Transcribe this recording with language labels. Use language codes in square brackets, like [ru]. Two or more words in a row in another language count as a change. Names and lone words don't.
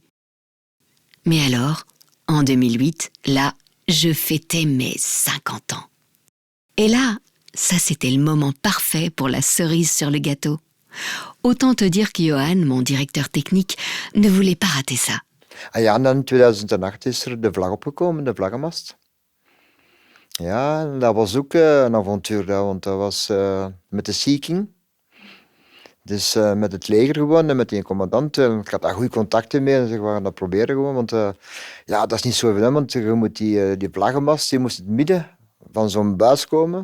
[fr] Mais alors, en 2008, là, je fêtais mes 50 ans. Et là, ça c'était le moment parfait pour la cerise sur le gâteau. Autant te dire que Johan, mon directeur technique, ne voulait pas rater ça. [nl] Ja, en in 2008 is de vlag opgekomen, de vlaggenmast. Ja, dat was ook een avontuur, want dat was met de Sea King. Dus met het leger gewoon en met die commandant. Ik had daar goede contacten mee en we gaan dat proberen gewoon. Want dat is niet zo evident, want je moet die vlaggenmast, die moest in het midden van zo'n buis komen.